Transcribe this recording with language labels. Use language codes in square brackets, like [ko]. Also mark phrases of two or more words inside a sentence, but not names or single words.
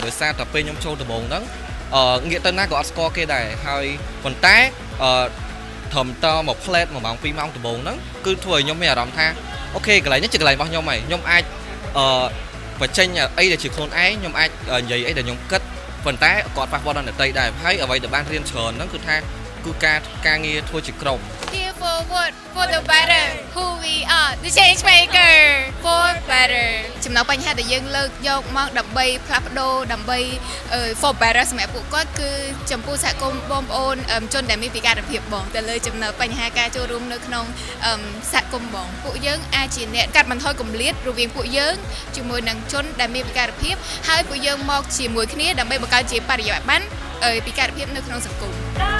[km] ដោយសារតែពេលខ្ញុំចូលដំបូងហ្នឹងងាកទៅណាក៏អត់ស្គាល់គេដែរហើយប៉ុន្តែត្រឹមតមកផ្លែត1ម៉ោង2ម៉ោងដំបូងហ្នឹងគឺធ្វើឲ្យខ្ញុំមានអារម្មណ៍ថាអូខេកន្លែងនេះជាកន្លែងរបស់ខ្ញុំហើយខ្ញុំអាចបញ្ចេញអីដែលជាខ្លួនឯងខ្ញុំអាចនិយាយអីដែលខ្ញុំគិតប៉ុន្តែគាត់ប៉ះពាល់ដល់អ្នកដទៃដែរហើយអ្វីដែលបានរៀនច្រើនហ្នឹងគឺថាគឺការងារធ្វើជាក្រុម [en] Here forward for the better who we are the change maker for better [km] ចំណុចបញ្ហាដែលយើងលើកយកមកដើម្បីផ្លាស់ប្ដូរដើម្បី [en] for better [km] សម្រាប់ពួកគាត់គឺចំពោះសហគមន៍បងប្អូនជនដែលមានពិការភាពបងទៅលើចំណុចបញ្ហាការចូលរួមនៅក្នុងសហគមន៍បងពួកយើងអាចជាអ្នកកាត់បន្ថយគម្លាតរវាងពួកយើងជាមួយនឹងជនដែលមានពិការភាពហើយពួកយើងមកជាមួយគ្នាដើម្បីបង្កើតជាបរិយាបន្នពិការភាពនៅក្នុងសង្គម